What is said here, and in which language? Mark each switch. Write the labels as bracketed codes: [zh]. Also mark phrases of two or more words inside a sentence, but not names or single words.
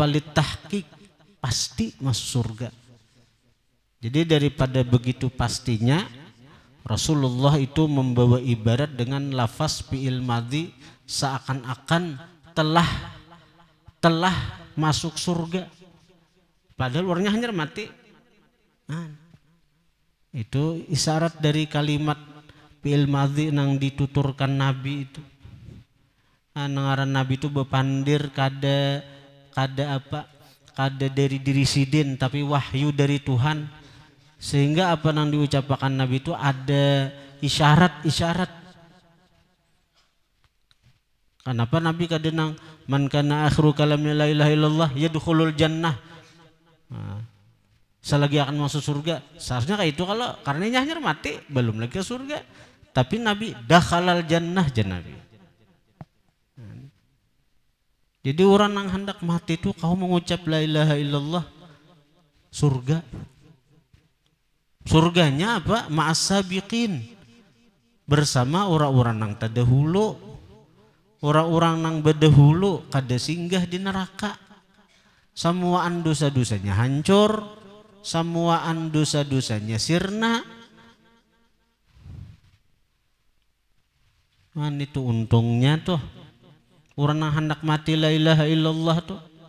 [id] Litahqiq, pasti masuk surga. Jadi daripada begitu pastinya, Rasulullah itu membawa ibarat dengan lafaz [ar] فعل ماضي [id] seakan-akan telah masuk surga, padahal orangnya hanya mati. Itu isyarat dari kalimat [ar] فعل ماضي [id] nang dituturkan Nabi itu. [bjn] Nangaran Nabi itu bepandir kada dari diri sidin, tapi wahyu dari Tuhan. [id] Sehingga apa nang diucapkan Nabi itu ada isyarat-isyarat. [bjn] Kenapa Nabi kada nang [ar] من كان آخر كلامه لا إله إلا الله يدخل الجنة. [id] Selagi akan masuk surga. Seharusnya kayak itu, kalau karenanya hanya mati belum lagi ke surga. Tapi Nabi [ar] دخل الجنة [id] Nabi. Jadi orang yang hendak mati itu kau mengucap [ar] لا إله إلا الله, [id] surga. Surganya apa? [ar] مع السابقين, [id] bersama orang-orang yang terdahulu. Orang-orang yang berdahulu kada singgah di neraka. Semuaan dosa-dosanya hancur, semuaan dosa-dosanya sirna. Itu untungnya tuh orang yang hendak mati [ar] لا إله إلا الله [id] tuh.